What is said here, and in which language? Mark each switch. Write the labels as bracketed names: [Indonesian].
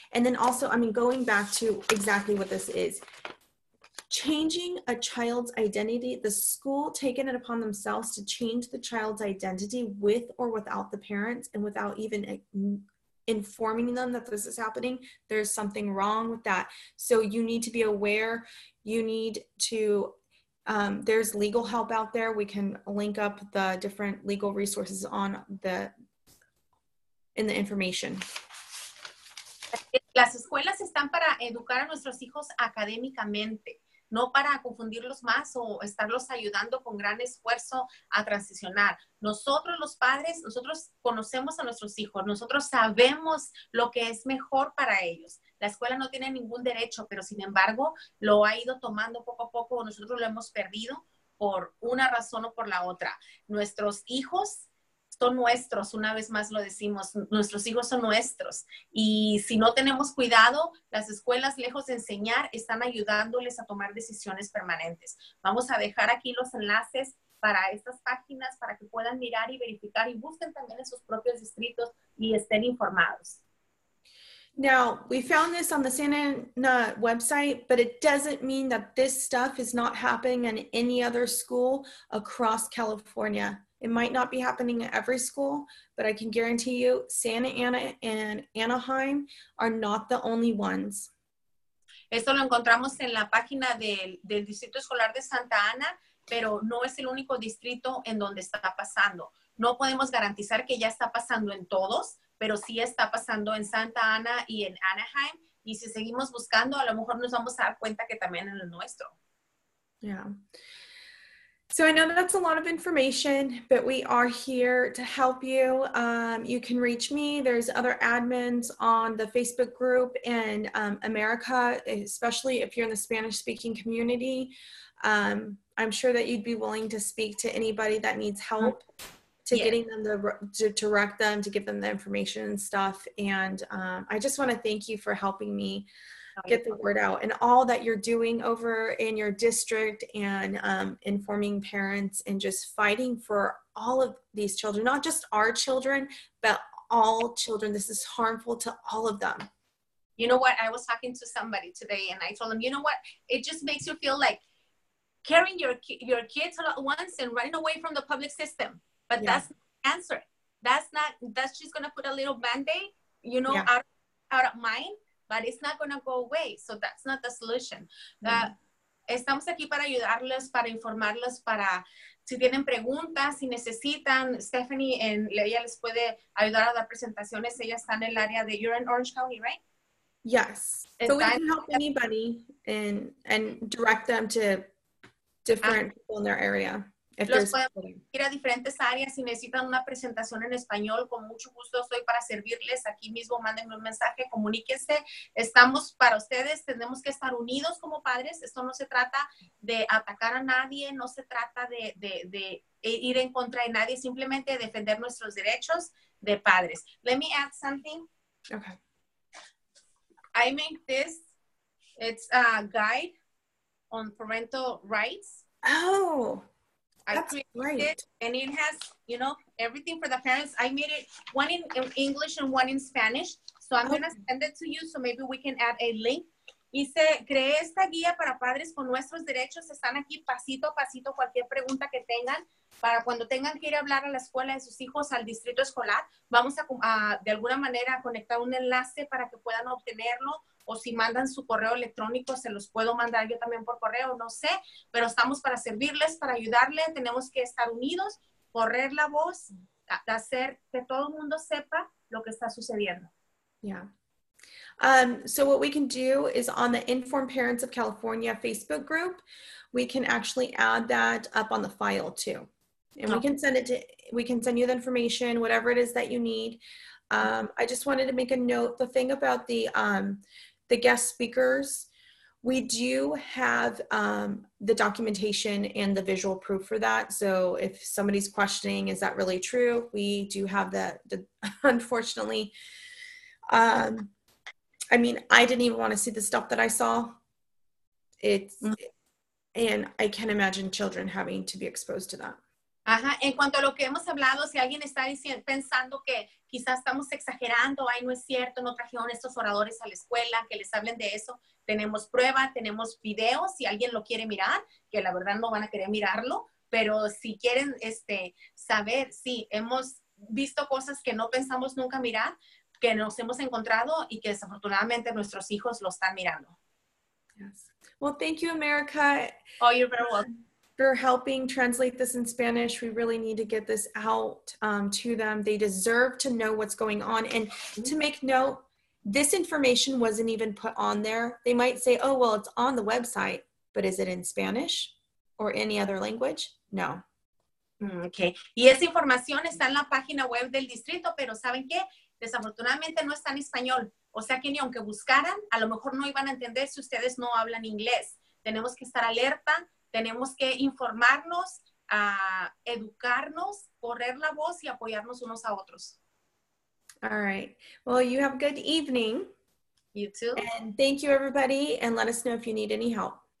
[English] And then also, I mean, going back to exactly what this is, changing a child's identity, the school taking it upon themselves to change the child's identity with or without the parents and without even informing them that this is happening, there's something wrong with that. So you need to be aware, you need to There's legal help out there. We can link up the different legal resources in the information. [Spanish] Las escuelas están para educar a nuestros hijos académicamente, no para confundirlos más o estarlos ayudando con gran esfuerzo a transicionar. Nosotros los padres, nosotros conocemos a nuestros hijos, nosotros sabemos lo que es mejor para ellos. La escuela no tiene ningún derecho, pero sin embargo lo ha ido tomando poco a poco, nosotros lo hemos perdido por una razón o por la otra. Nuestros hijos son nuestros, una vez más lo decimos, nuestros hijos son nuestros. Y si no tenemos cuidado, las escuelas, lejos de enseñar, están ayudándoles a tomar decisiones permanentes. Vamos a dejar aquí los enlaces para estas páginas para que puedan mirar y verificar y busquen también en sus propios distritos y estén informados. [English] Now, we found this on the Santa Ana website, but it doesn't mean that this stuff is not happening in any other school across California. It might not be happening at every school, but I can guarantee you Santa Ana and Anaheim are not the only ones. [Spanish] Esto lo encontramos en la página del Distrito Escolar de Santa Ana, pero no es el único distrito en donde está pasando. No podemos garantizar que ya está pasando en todos, pero sí está pasando en Santa Ana y en Anaheim. Y si seguimos buscando, a lo mejor nos vamos a dar cuenta que también en el nuestro. [English] Yeah. So I know that's a lot of information, but we are here to help you. You can reach me. There's other admins on the Facebook group in America, especially if you're in the Spanish-speaking community. I'm sure that you'd be willing to speak to anybody that needs help to getting them to direct them, to give them the information and stuff. And I just want to thank you for helping me get the word out and all that you're doing over in your district and informing parents and just fighting for all of these children, not just our children, but all children. This is harmful to all of them. You know what? I was talking to somebody today and I told them, you know what? It just makes you feel like carrying your kids all at once and running away from the public system. But that's not the answer. That's just going to put a little Band-Aid, you know, out of mind. But it's not going to go away. So that's not the solution. [Spanish] Estamos aquí para ayudarles, para informarles, para si tienen preguntas, si necesitan. Stephanie, ella les puede ayudar a dar presentaciones. Ella está en el área de, [English] you're in Orange County, right? Yes. So we can help anybody and direct them to different people in their area. [Spanish] Los pueden ir a diferentes áreas. Si necesitan una presentación en español, con mucho gusto estoy para servirles. Aquí mismo mándenme un mensaje, comuníquense. Estamos para ustedes, tenemos que estar unidos como padres. Esto no se trata de atacar a nadie, no se trata de ir en contra de nadie, simplemente defender nuestros derechos de padres. [English] Let me add something. Okay. I made this. It's a guide on parental rights. Oh, I created it, and it has, you know, everything for the parents. I made it one in English and one in Spanish. So I'm going to send it to you, so maybe we can add a link. [Spanish] Creé esta guía para padres con nuestros derechos. Están aquí pasito a pasito, cualquier pregunta que tengan, para cuando tengan que ir a hablar a la escuela de sus hijos, al distrito escolar, vamos a de alguna manera conectar un enlace para que puedan obtenerlo, o si mandan su correo electrónico, se los puedo mandar yo también por correo, no sé, pero estamos para servirles, para ayudarles. Tenemos que estar unidos, correr la voz, hacer que todo el mundo sepa lo que está sucediendo. [English] Yeah. So what we can do is on the Informed Parents of California Facebook group, we can actually add that up on the file too. And we can send you the information, whatever it is that you need. I just wanted to make a note, the thing about the guest speakers, we do have the documentation and the visual proof for that. So if somebody's questioning, is that really true? We do have that, unfortunately. I mean, I didn't even want to see the stuff that I saw. And I can't imagine children having to be exposed to that. [Spanish] Ajá, en cuanto a lo que hemos hablado, si alguien está pensando que quizás estamos exagerando, ay, no es cierto, no trajeron estos oradores a la escuela, que les hablen de eso, tenemos prueba, tenemos videos, si alguien lo quiere mirar, que la verdad no van a querer mirarlo, pero si quieren saber, sí, hemos visto cosas que no pensamos nunca mirar, que nos hemos encontrado y que desafortunadamente nuestros hijos lo están mirando. [English] Yes. Well, thank you, America. Oh, you're very welcome. for helping translate this in Spanish. We really need to get this out to them. They deserve to know what's going on. And to make note, this information wasn't even put on there. They might say, oh, well, it's on the website, but is it in Spanish or any other language? No. Okay. [Spanish] Y esa información está en la página web del distrito, pero ¿saben qué? Desafortunadamente no está en español. O sea que ni aunque buscaran, a lo mejor no iban a entender si ustedes no hablan inglés. Tenemos que estar alerta, tenemos que informarnos, educarnos, correr la voz y apoyarnos unos a otros. [English] All right. Well, you have a good evening. You too. And thank you, everybody. And let us know if you need any help.